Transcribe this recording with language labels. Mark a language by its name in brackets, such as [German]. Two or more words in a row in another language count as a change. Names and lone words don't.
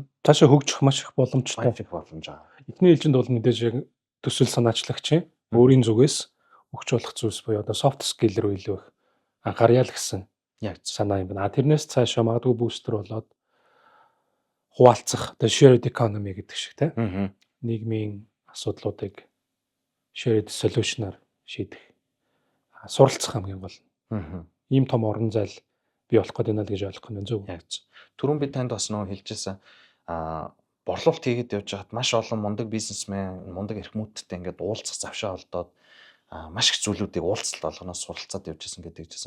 [Mongolian] Цаашаа хөгжих маш их боломжтой. Маш их боломж байгаа. Эхний ээлжинд бол мэдээж яг төсөл санаачлагчийн өөрийн зүгээс өгч болох зүйлс буюу одоо [English] soft skill [Mongolian] рүү илүү их анхаарья л гэсэн Яг санаа юм байна. Тэрнээс цаашаа магадгүй бустер болоод хуваалцах одоо [English] shared economy [Mongolian] гэдэг шиг тийм нийгмийн асуудлуудыг [English] shared solution- [Mongolian] аар шийдэх суралцах хамгийн гол. Ийм том орон зай бий болох гэдэг нь л гэж ойлгох юм зөв. Яг зөв. Түрүүн би танд бас нөгөө хэлжсэн борлуулалт хийгээд явж хаад маш олон мундаг бизнесмен, мундаг эрхмүүдтэй ингээд уулзах завшаа олдоод маш их зүйлүүдийг уулзалт болгоноос суралцаад явжсэн гэдэг жисэн.